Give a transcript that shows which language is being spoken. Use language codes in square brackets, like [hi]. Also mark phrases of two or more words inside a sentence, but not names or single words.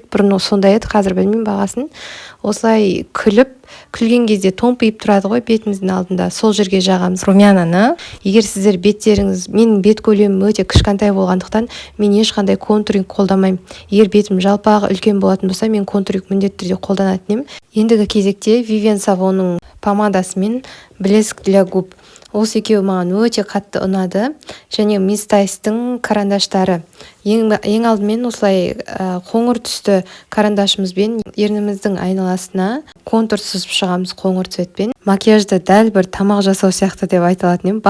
[kk] Бұрын сондай еді, қазір білмеймін бағасын. Осылай күлген кезде томпиып тұрады ғой бетіміздің алдында. Сол жерге жағамыз румянаны. Егер сіздер беттеріңіз, менің бет көлемім өте кішкентай болғандықтан мен ешқандай контуринг қолдамаймын. Егер бетім жалпағы үлкен болатын болса, мен контуринг міндетті түрде қолданатын едім. Ендігі кезекте Vivienne Savonның помадасы мен [ru] блеск для губ. [kk] Осы екеуі маған өте қатты ұнады. Және Miss Tys'тың карандаштары. Ең алдымен осылай қоңыр түсті карандашымызбен ерніміздің айналасына контур сызып шығамыз қоңыр цветпен. Макияжды дәл бір тамақ жасау сияқты деп айта алатын едім.